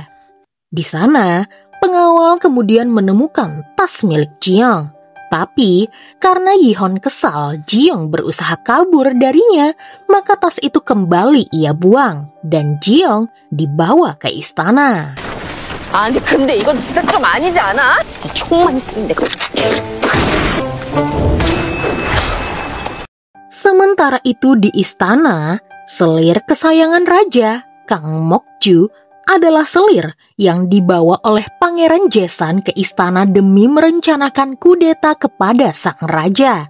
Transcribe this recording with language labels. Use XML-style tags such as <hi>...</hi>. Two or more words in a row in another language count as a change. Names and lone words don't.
<id>Di sana, pengawal kemudian menemukan tas milik Ji-young. Tapi karena Yi-hon kesal Ji-young berusaha kabur darinya, maka tas itu kembali ia buang dan Ji-young dibawa ke istana.</id> <ko>아, 근데 이건 진짜 좀 아니지 않아? 진짜 총만 있으면 내가.</ko> <id>Sementara itu di istana, selir kesayangan raja, Kang Mok-ju, adalah selir yang dibawa oleh Pangeran Jaesan ke istana demi merencanakan kudeta kepada sang raja.</id>